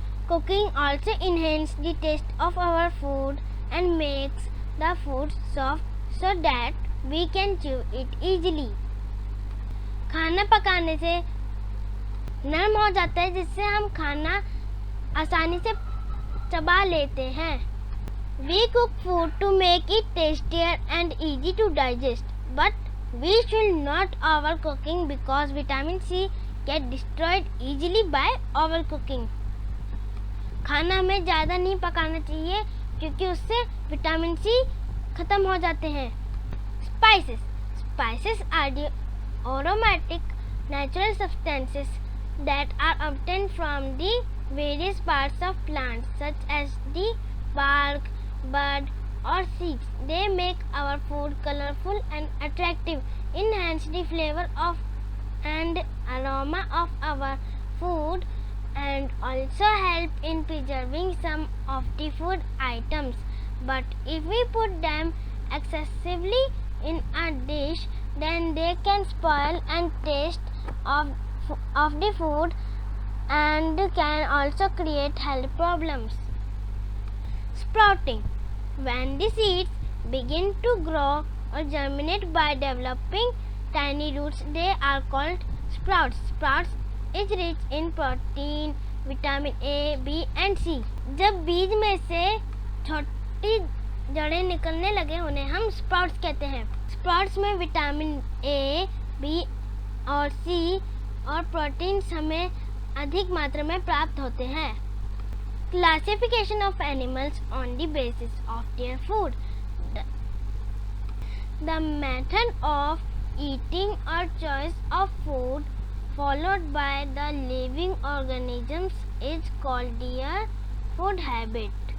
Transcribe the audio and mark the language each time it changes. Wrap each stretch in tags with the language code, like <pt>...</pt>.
<en>Cooking also enhances the taste of our food and makes the food soft so that we can chew it easily.</en> <hi>खाना पकाने से नरम हो जाता है जिससे हम खाना आसानी से चबा लेते हैं।</hi> <en>We cook food to make it tastier and easy to digest, but we should not overcooking because vitamin C get destroyed easily by overcooking.</en> <hi>खाना हमें ज़्यादा नहीं पकाना चाहिए क्योंकि उससे विटामिन सी खत्म हो जाते हैं।</hi> <en>Spices are the aromatic natural substances that are obtained from the various parts of plants such as the bark, bud or seeds. They make our food colorful and attractive, enhance the flavor of and aroma of our food, and also help in preserving some of the food items. But if we put them excessively in a dish, then they can spoil and taste of the food and can also create health problems. Sprouting: when the seeds begin to grow or germinate by developing tiny roots, they are called sprouts. Sprouts is rich in protein, vitamin A, B and C.</en> <hi>जब बीज में से छोटी जड़ें निकलने लगे उन्हें हम स्प्राउट्स कहते हैं। स्प्राउट्स में विटामिन A, B और C और प्रोटीन्स हमें अधिक मात्रा में प्राप्त होते हैं।</hi> <en>Classification of animals on the basis of their food. The method of eating or choice of food followed by the living organisms is called their food habit.</en>